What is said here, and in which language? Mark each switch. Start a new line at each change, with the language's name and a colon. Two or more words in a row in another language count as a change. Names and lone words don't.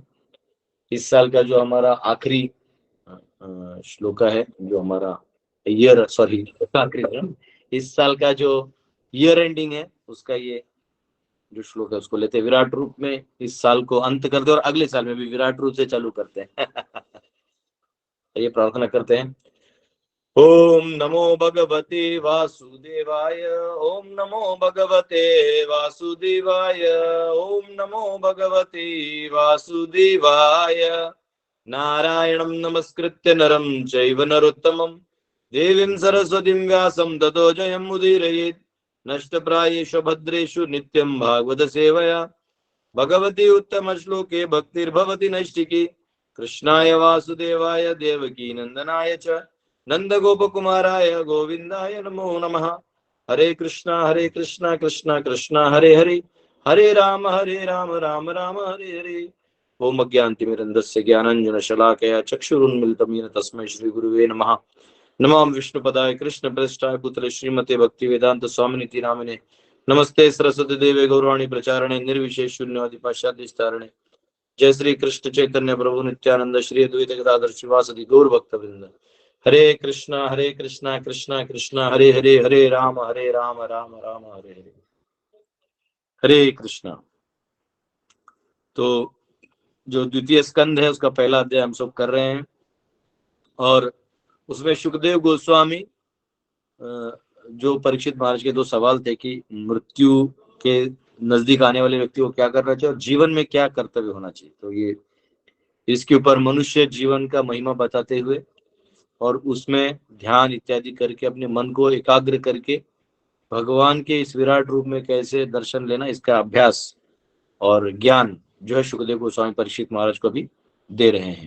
Hindi: इस साल का जो हमारा आखिरी श्लोक है, जो हमारा इस साल का जो
English: year ending
Hindi: है, उसका ये जो श्लोक है उसको लेते हैं विराट रूप में। इस साल को अंत करते और अगले साल में भी विराट रूप से चालू करते हैं। ये प्रार्थना करते हैं।
Sanskrit: ओम नमो भगवते वासुदेवाय ओम नमो भगवते वासुदेवाय ओम नमो भगवते वासुदेवाय नारायणं नमस्कृत्य नरं चैव नरोत्तमं देवीं सरस्वतीं व्यासं ततो जयमुदीरयेत् नष्टप्रायेषु भद्रेषु नित्यं भागवत सेवया भगवती उत्तम श्लोके भक्तिर्भवति नैष्टिकी कृष्णाय वासुदेवाय देवकी नंदनाय च नंद गोपकुमाराय गोविंदाय नमो नमः। हरे कृष्णा कृष्णा कृष्णा हरे हरे हरे राम राम राम हरे हरे। ओम अज्ञानतिमिरन्धस्य ज्ञानाञ्जनशलाकया चक्षुरुन्मिलितं येन तस्मै श्रीगुरुवे नमः। नमो विष्णुपदाय कृष्णप्रेष्ठाय पुत्र श्रीमते भक्तिवेदांत स्वामिनिति नामिने नमस्ते सरस्वती देवे गौरवाणी प्रचारणे निर्विशेष शून्यवादी पाश्चात्य जय श्री कृष्ण चैतन्य प्रभु नित्यानंद श्री अद्वैत गदाधर श्रीवासदि गौर भक्तवृंद। हरे कृष्णा कृष्णा कृष्णा हरे हरे हरे राम राम राम हरे हरे। हरे कृष्णा।
Hindi: तो जो द्वितीय स्कंद है उसका पहला अध्याय हम सब कर रहे हैं, और उसमें सुखदेव गोस्वामी जो परीक्षित महाराज के 2 सवाल थे कि मृत्यु के नजदीक आने वाले व्यक्ति को क्या करना चाहिए और जीवन में क्या कर्तव्य होना चाहिए, तो ये इसके ऊपर मनुष्य जीवन का महिमा बताते हुए और उसमें ध्यान इत्यादि करके अपने मन को एकाग्र करके भगवान के इस विराट रूप में कैसे दर्शन लेना, इसका अभ्यास और ज्ञान जो है सुखदेव गोस्वामी परीक्षित महाराज को भी दे रहे हैं।